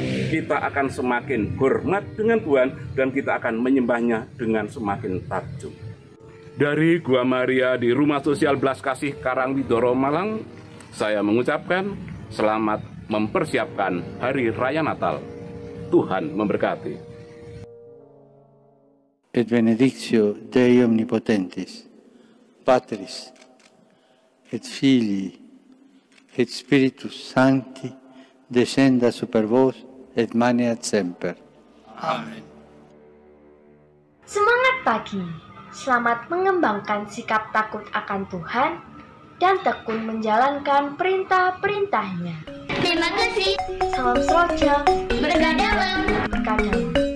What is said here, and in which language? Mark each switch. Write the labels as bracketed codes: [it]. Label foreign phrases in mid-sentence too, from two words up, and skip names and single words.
[id] Kita akan semakin hormat dengan Tuhan dan kita akan menyembahnya dengan semakin takjub. Dari Gua Maria di Rumah Sosial Belas Kasih Karangwidoro Malang, saya mengucapkan selamat mempersiapkan Hari Raya Natal. Tuhan memberkati. [la] et benedictio Dei Omnipotentis, Patris, et Filii, et Spiritus Sancti, descenda super vos et maneat semper. [id] Amin. Semangat pagi, selamat mengembangkan sikap takut akan Tuhan dan tekun menjalankan perintah-perintahnya. Terima kasih. Salam seroja, Berkah dalam. berkah dalam.